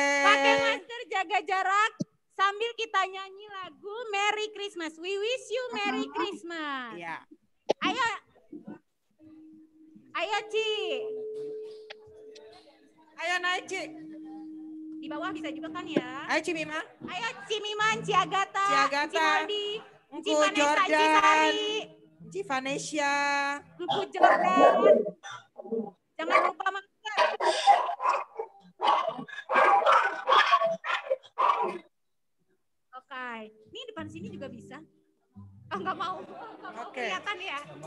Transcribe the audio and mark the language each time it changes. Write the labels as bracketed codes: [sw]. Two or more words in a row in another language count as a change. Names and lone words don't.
[id] Pakai masker, jaga jarak. Sambil kita nyanyi lagu Merry Christmas. [en] We wish you Merry Christmas. [id] Iya. Ayo Ci. Ayo naik Ci. Di bawah bisa juga kan ya. Ayo Ci Mima. Ayo Ci Mima, Ci Agatha, Ci Moldi, Ci Engku Vanessa, Ci Jordan, Sari, Ci Vanessa, Engku Jordan. Jangan lupa masker. Oke, ini depan sini juga bisa. Oh, nggak mau kelihatan ya.